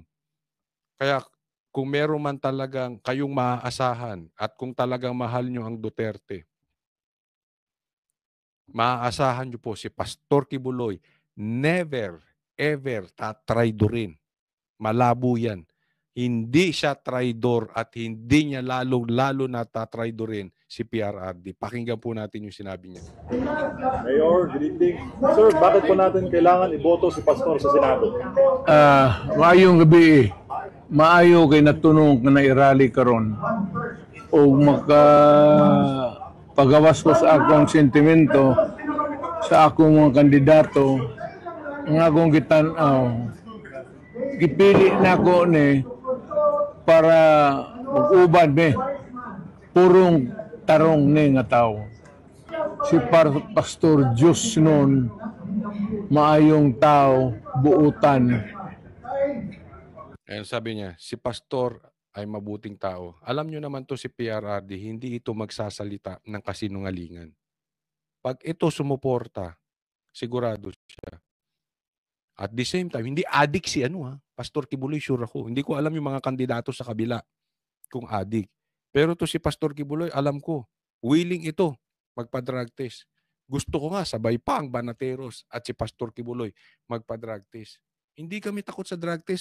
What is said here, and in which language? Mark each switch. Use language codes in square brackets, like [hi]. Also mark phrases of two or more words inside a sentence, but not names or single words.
[tl] Kaya kung meron man talagang kayong maaasahan at kung talagang mahal nyo ang Duterte, maaasahan nyo po si Pastor Kibuloy, [en] never, ever [tl] tatraidorin. Malabo yan. Hindi siya traidor at hindi niya lalo na tatraidorin si PRRD. Pakinggan po natin yung sinabi niya. Mayor, [en] good evening. [tl] Sir, bakit po natin kailangan iboto si Pastor sa Senado? [ceb] Maayong gabi. Maayo kay natunong ka na irali karon o maka pagawas ko sa akong sentimento sa akong mga kandidato ang akong gitanaw. Gipili na ko ni para mag-ubad ni purong tarong ni nga tao. Si Pastor Diyos noon maayong tao buutan. [tl] Ayan sabi niya, si Pastor ay mabuting tao. Alam nyo naman to si PRRD, hindi ito magsasalita ng kasinungalingan. Pag ito sumuporta, sigurado siya. [en] At the same time, [tl] hindi addict si Pastor Kibuloy, sure ako. Hindi ko alam yung mga kandidato sa kabila kung addict. Pero to si Pastor Kibuloy, alam ko, willing ito magpa-drug test. Gusto ko nga, sabay pa ang Banateros at si Pastor Kibuloy magpa-drug test. Hindi kami takot sa [en] drug test.